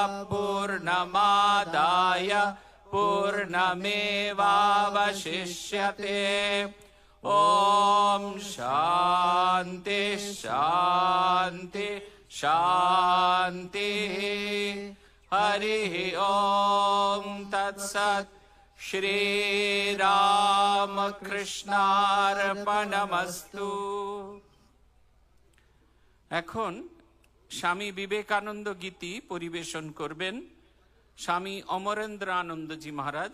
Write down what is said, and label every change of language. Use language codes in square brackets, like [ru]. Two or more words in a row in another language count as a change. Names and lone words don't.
[sa] पूर्णमादाय पूर्णमेवावशिष्यते ॐ शान्ति शान्ति शान्तिः हरिः ॐ तत्सत् শ্রীরামকৃষ্ণার্পণমস্তু। [bn] এখন স্বামী বিবেকানন্দ গীতি পরিবেশন করবেন স্বামী অমরেন্দ্রানন্দজি মহারাজ।